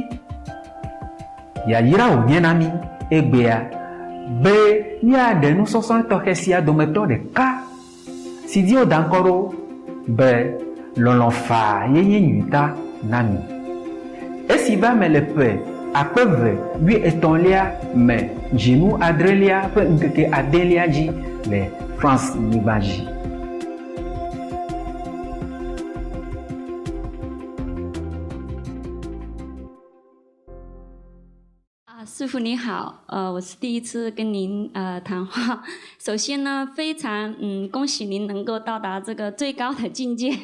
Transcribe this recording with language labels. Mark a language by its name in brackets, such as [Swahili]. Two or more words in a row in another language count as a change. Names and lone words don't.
[Ewe] Yayra wònye na mí egbea be míaɖe nusɔsrɔ̃ tɔxɛ sia dometɔ ɖeka si dzi woda ŋkɔ ɖo be lɔlɔ̃ faa yenye nyuita na mí. Esi va me le ƒe 2013 me dzinu 7 ƒe ŋkeke 8 dzi le France nyigba dzi. [Chinese] 师傅你好，我是第一次跟您谈话。首先呢，非常恭喜您能够到达这个最高的境界。